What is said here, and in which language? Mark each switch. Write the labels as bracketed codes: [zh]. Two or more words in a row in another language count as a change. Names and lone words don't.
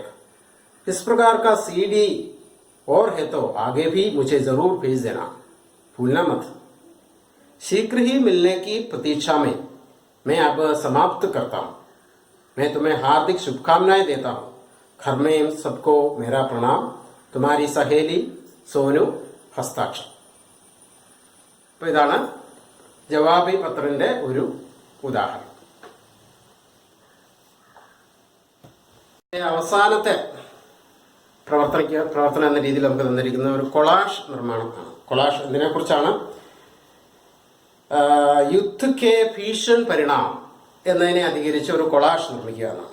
[hi] इस प्रकार का CD और है तो आगे भी मुझे जरूर भेज देना, भूलना मत। शीघ्र ही मिलने की प्रतीक्षा में मैं अब समाप्त करता हूं। मैं तुम्हें हार्दिक शुभकामनाएं देता हूं। घर में सबको मेरा प्रणाम। तुम्हारी सहेली सोनू, हस्ताक्षर. [ml] അപ്പോൾ ഇതാണ് ജവാബി പത്രത്തിന്റെ ഒരു ഉദാഹരണം. അവസാനത്തെ പ്രവർത്തനം എന്ന രീതിയിൽ നമുക്ക് തന്നിരിക്കുന്ന ഒരു കൊളാഷ് നിർമ്മാണമാണ്. കൊളാഷ് ഇതിനെ കുറിച്ചാണ് [hi] युद्ध के भीषण परिणाम [ml] എന്നതിനെ അധികരിച്ച് ഒരു കൊളാഷ് നിർമ്മിക്കുക എന്നാണ്.